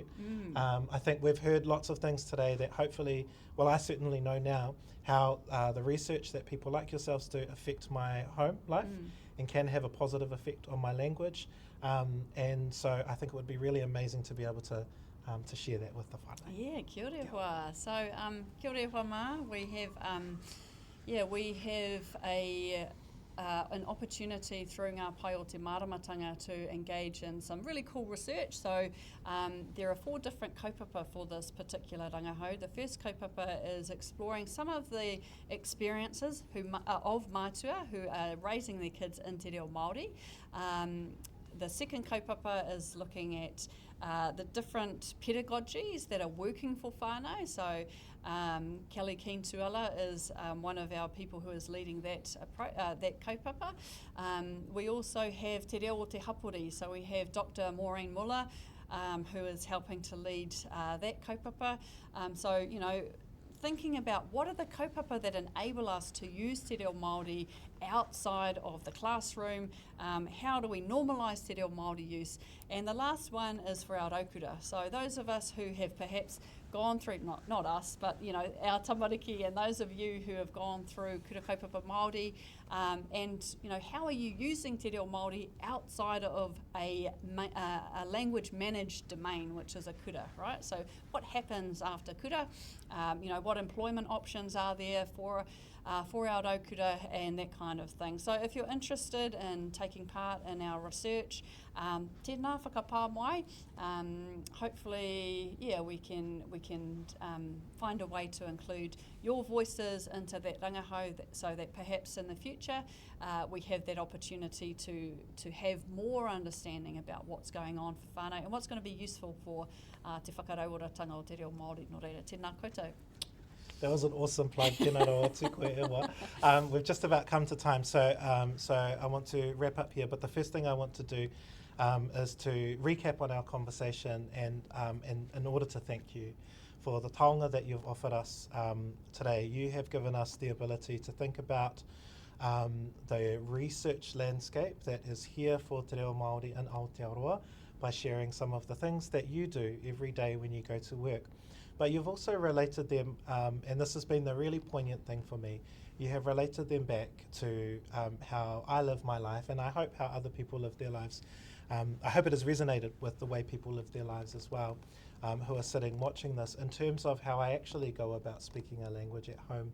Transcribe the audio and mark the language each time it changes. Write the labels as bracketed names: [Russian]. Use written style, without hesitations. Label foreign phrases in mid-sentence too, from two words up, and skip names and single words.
[English] I think we've heard lots of things today that hopefully, well, I certainly know now how the research that people like yourselves do affect my home life and can have a positive effect on my language. And so I think it would be really amazing to be able to share that with the whānau. [Māori] Yeah, kia ora hoa. So, kia ora hoa ma. [English] We have an opportunity through [Māori] ngā pai o te māramatanga [English] to engage in some really cool research. So there are 4 different kaupapa for this particular rangahau. The first kaupapa is exploring some of the experiences of mātua who are raising their kids in [Māori] te reo Māori. [English] The second kaupapa is looking at the different pedagogies that are working for whānau. So Kelly Keen-Tuala is one of our people who is leading that kaupapa. We also have [Māori] te reo o te hapori. [English] So we have Dr Maureen Muller who is helping to lead that kaupapa. So, you know, thinking about what are the kaupapa that enable us to use [Māori] te reo Māori [English] outside of the classroom, how do we normalise [Māori] te reo Māori [English] use, and the last one is for our raukura. So those of us who have perhaps gone through, not us, but you know, our tamariki and those of you who have gone through [Māori] kura kaupapa Māori, [English] and you know, how are you using [Māori] te reo Māori [English] outside of a language managed domain, which is a kura, right? So what happens after kura? You know, what employment options are there for our raukura and that kind of thing. So if you're interested in taking part in our research, [Māori] tēnā whakapā mai. [English] Hopefully, yeah, we can find a way to include your voices into that rangahau, so that perhaps in the future we have that opportunity to have more understanding about what's going on for whānau and what's going to be useful for [Māori] te whakarauoratanga o te reo Māori. Nō reira, tēnā koutou. [English] That was an awesome plug. [Māori] Tēnā roa tū koe e wā. [English] We've just about come to time, so I want to wrap up here. But the first thing I want to do is to recap on our conversation and in order to thank you for the taonga that you've offered us today. You have given us the ability to think about the research landscape that is here for [Māori] te reo Māori [English] in Aotearoa by sharing some of the things that you do every day when you go to work. But you've also related them, and this has been the really poignant thing for me, you have related them back to how I live my life, and I hope how other people live their lives. I hope it has resonated with the way people live their lives as well, who are sitting watching this, in terms of how I actually go about speaking a language at home.